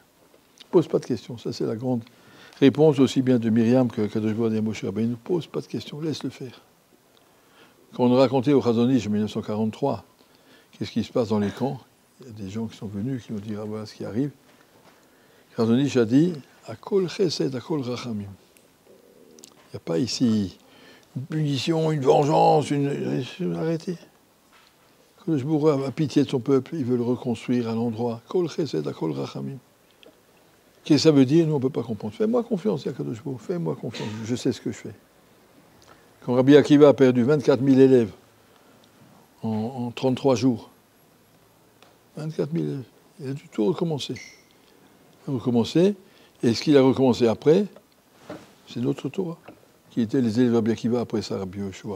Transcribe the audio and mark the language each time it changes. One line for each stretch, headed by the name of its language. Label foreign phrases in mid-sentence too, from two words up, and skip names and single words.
French: Pose pas de questions, ça c'est la grande réponse aussi bien de Myriam que Akadosh Baruch Hu et Moshe Rabbeinu. Ne pose pas de questions, laisse-le faire. Quand on a raconté au Chazon Ish en 1943, qu'est-ce qui se passe dans les camps, il y a des gens qui sont venus qui nous disent, ah voilà ce qui arrive. Chazon Ish a dit,
Hebrew: הכל חסד, הכל רחמים.
French: Il n'y a pas ici une punition, une vengeance, arrêtez. Akadosh Baruch Hu a pitié de son peuple, il veut le reconstruire à l'endroit.
Hebrew: כל חסד, הכל רחמים.
French: Qu'est-ce que ça veut dire? Nous, on ne peut pas comprendre. Fais-moi confiance, Akadosh Baruch Hu, fais-moi confiance, je sais ce que je fais. Quand Rabbi Akiva a perdu 24 000 élèves en 33 jours, 24 000 élèves, il a dû tout recommencer. Et ce qu'il a recommencé après, c'est notre Torah, qui étaient les élèves de Rabbi Akiva, après ça, Rabbi Yoshua.